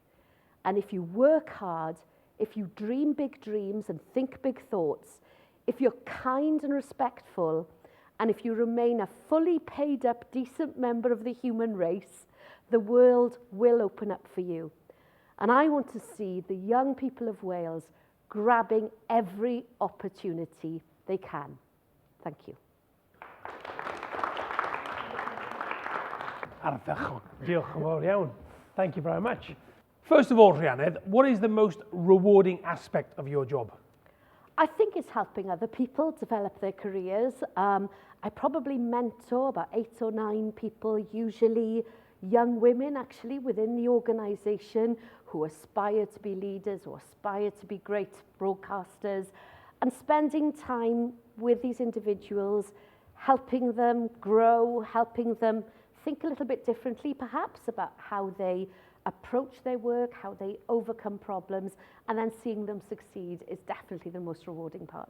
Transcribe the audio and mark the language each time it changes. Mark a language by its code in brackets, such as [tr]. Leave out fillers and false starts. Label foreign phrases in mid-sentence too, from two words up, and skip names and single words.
[en] And if you work hard, if you dream big dreams and think big thoughts, if you're kind and respectful, and if you remain a fully paid up, decent member of the human race, the world will open up for you. And I want to see the young people of Wales grabbing every opportunity they can. Thank you. [cy] Ardderchog. Diolch yn fawr iawn. [en] Thank you very much. First of all, Rhuanedd, what is the most rewarding aspect of your job? I think it's helping other people develop their careers. I probably mentor about 8 or 9 people, usually young women actually within the organisation who aspire to be leaders or aspire to be great broadcasters, and spending time with these individuals, helping them grow, helping them think a little bit differently perhaps about how they approach their work, how they overcome problems, and then seeing them succeed is definitely the most rewarding part.